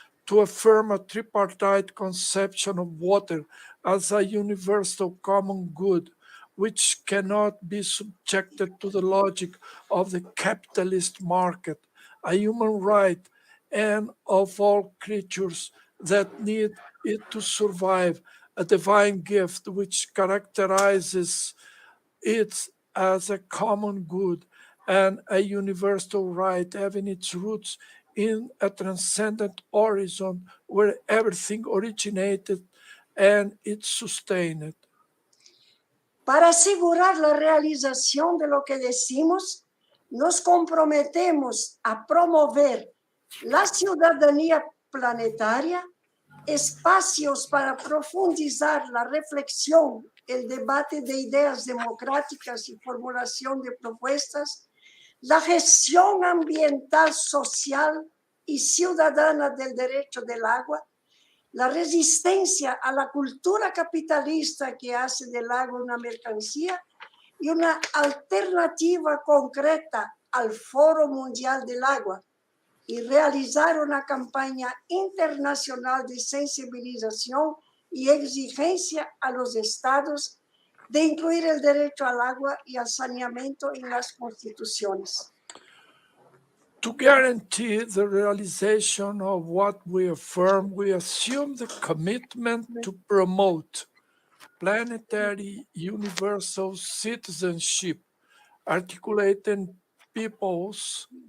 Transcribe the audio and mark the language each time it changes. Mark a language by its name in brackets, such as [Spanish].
[English] to affirm a tripartite conception of water as a universal common good, which cannot be subjected to the logic of the capitalist market, a human right, and of all creatures that need it to survive, a divine gift which characterizes it as a common good and a universal right, having its roots in a transcendent horizon where everything originated and it's sustained. [Spanish] Para asegurar la realización de lo que decimos, nos comprometemos a promover la ciudadanía planetaria, espacios para profundizar la reflexión, el debate de ideas democráticas y formulación de propuestas, la gestión ambiental, social y ciudadana del derecho del agua, la resistencia a la cultura capitalista que hace del agua una mercancía y una alternativa concreta al Foro Mundial del Agua, y realizar una campaña internacional de sensibilización y exigencia a los estados de incluir el derecho al agua y al saneamiento en las constituciones. [English] To guarantee the realization of what we affirm, we assume the commitment to promote planetary universal citizenship, articulating peoples